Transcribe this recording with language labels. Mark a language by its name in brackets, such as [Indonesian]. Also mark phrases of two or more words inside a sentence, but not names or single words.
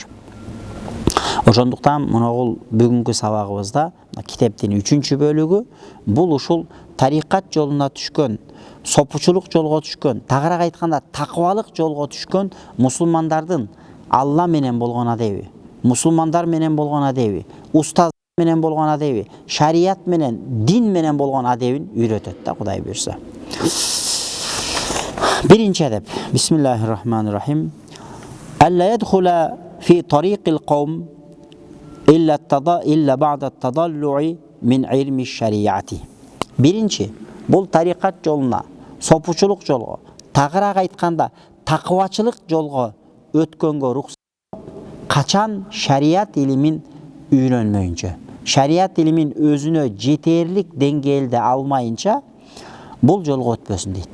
[Kyrgyz] Ошондуктан мына бүгүнкү сабагыбызда китептин 3-чү бөлүгү бул ушул тарикат жолуна түшкөн, сопучулук жолго түшкөн, тагыраак айтканда такыбалык жолго түшкөн мусулмандардын Алла менен болгон адеби, мусулмандар менен болгон адеби, устаз менен болгон адеби, шарият менен, дин менен болгон адебин үйрөтөт да Кудай буйрса. Биринчи адеп. [Arabic] بسم الله الرحمن الرحيم. ألا يدخل في طريق القوم إلا بعد تضلعه من علم الشريعة. [Kyrgyz] Биринчи, бул тарикат жолуна, сопучулук жолго, тагыраак айтканда такыбачылык жолго өткөнгө рухсат качан шарият илимин үйрөнмөйүнчө, шарият илимин өзүнө жетерлик деңгээлде алмайынча бул жолго өтпөсүн дейт.